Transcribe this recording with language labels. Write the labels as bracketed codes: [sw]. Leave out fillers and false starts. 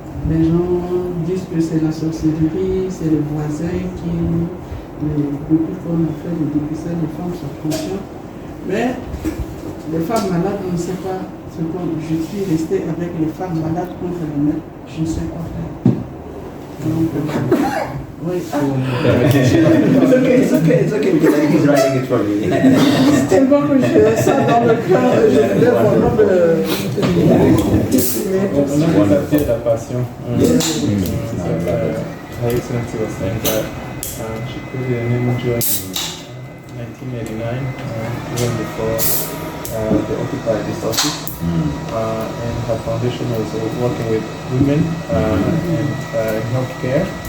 [fr] Les gens disent que c'est la sorcellerie, c'est les voisins qui. Depuis qu'on a fait le dépistage, les femmes sont conscientes. Mais les femmes malades, on ne sait pas ce qu'on. Je suis restée avec les femmes malades contre les mecs, je ne sais quoi faire. Donc, oui. [en] It's okay, because I think he's writing it for me. [fr] C'est tellement que j'ai ça dans le cœur, je voulais vraiment On a la passion. [en] Her Excellency was saying that she created an NGO in 1989, even before they occupied this office. And her foundation was working with women in healthcare.